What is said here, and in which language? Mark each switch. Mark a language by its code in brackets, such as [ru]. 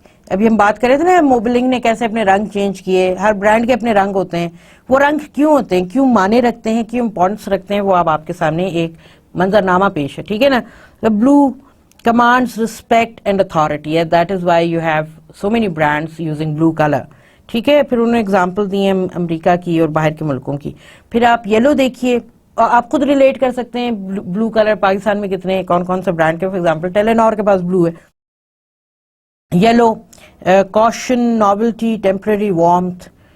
[ur] ابھی ہم بات کر رہے تھے نا موبلنگ نے کیسے اپنے رنگ چینج کیے, ہر برانڈ کے اپنے رنگ ہوتے ہیں. وہ رنگ کیوں ہوتے ہیں, کیوں معنی رکھتے ہیں, کیوں امپورٹنس رکھتے ہیں, وہ اب آپ کے سامنے ایک منظرنامہ پیش ہے. ٹھیک ہے نا. [en] Blue commands respect and authority, that is why you have so many brands using blue color. [ur] ٹھیک ہے. پھر انہوں نے اگزامپل دی ہیں امریکہ کی اور باہر کے ملکوں کی. پھر آپ یلو دیکھیے, آپ خود ریلیٹ کر سکتے ہیں بلو کلر پاکستان میں کتنے کون سے برانڈ کے. [en] for example [ur] ٹیلینور کے پاس بلو ہے. [en] Yellow caution, novelty, temporary warmth.